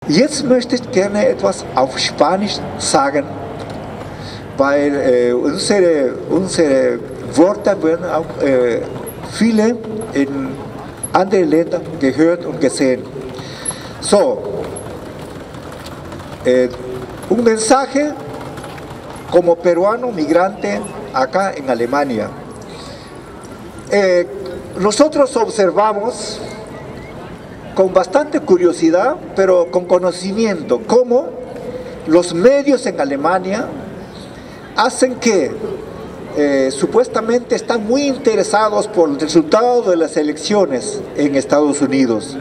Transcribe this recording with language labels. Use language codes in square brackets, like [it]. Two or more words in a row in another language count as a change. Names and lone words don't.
[de] Jetzt möchte ich gerne etwas auf Spanisch sagen, weil unsere Worte werden auch viele in anderen Ländern gehört und gesehen. So, [es] un mensaje como peruano migrante acá en Alemania. Nosotros observamos con bastante curiosidad, pero con conocimiento, cómo los medios en Alemania hacen que supuestamente están muy interesados por el resultado de las elecciones en Estados Unidos.